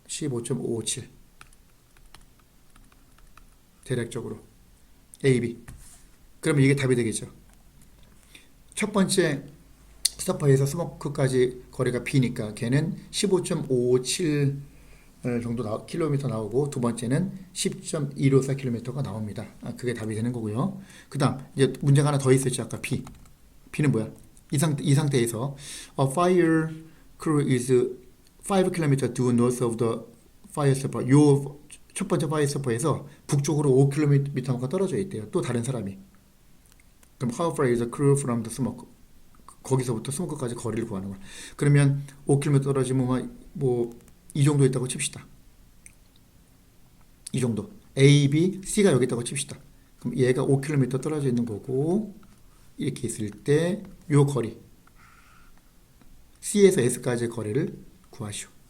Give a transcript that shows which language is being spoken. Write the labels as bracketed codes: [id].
[ko] 15.557 대략적으로 A, B. 그러면 이게 답이 되겠죠. 첫 번째 스토퍼에서 스모크까지 거리가 B니까 걔는 15.557 킬로미터 나오고 두 번째는 10.154km가 나옵니다. 그게 답이 되는 거고요. 그 다음 이제 문제가 하나 더 있었죠. 아까 B. B는 뭐야? 이 상태에서 [en] A fire crew is 5km due north of the fire stopper. [ko] 요 첫 번째 fire stopper에서 북쪽으로 5km가 떨어져 있대요. 또 다른 사람이. [en] 그럼 how far is the crew from the smoke? [ko] 거기서부터 스모크까지 거리를 구하는 거야. 그러면 5km 떨어지면 뭐 이 정도 있다고 칩시다. 이 정도. A, B, C가 여기 있다고 칩시다. 그럼 얘가 5km 떨어져 있는 거고 이렇게 있을 때 요 거리 C에서 S까지의 거리를 구하시오.